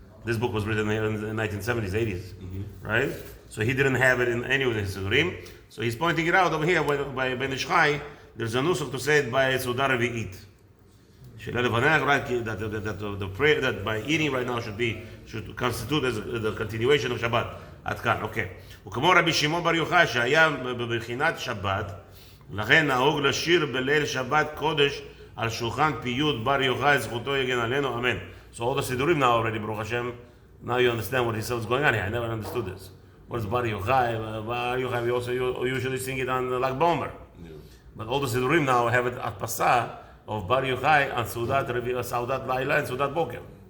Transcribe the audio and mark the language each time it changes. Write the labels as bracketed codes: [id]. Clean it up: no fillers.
[en] This book was written in the 1970s, 80s, right? So he didn't have it in any of his Sidurim. So he's pointing it out over here by B'nei Shchai. There's a nusach to say it by Sudar Revi'it. Right, that the prayer that by eating right now should constitute as the continuation of Shabbat. [he] עד כאן, אוקיי. וכמו רבי שמעון בר יוחאי שהיה בבחינת שבת, לכן נהוג לשיר בליל שבת קודש על שולחן פיוט בר יוחאי, זכותו יגן עלינו, אמן. [en] So all the Sidurim now already, Baruch Hashem, now you understand what he said was going on here. I never understood this. What is Bar Yochai? Bar Yochai, we also usually sing it on Lag Bomer. But all the Sidurim now have it at Pasah of Bar Yochai and Saudat Laila and Saudat Boker.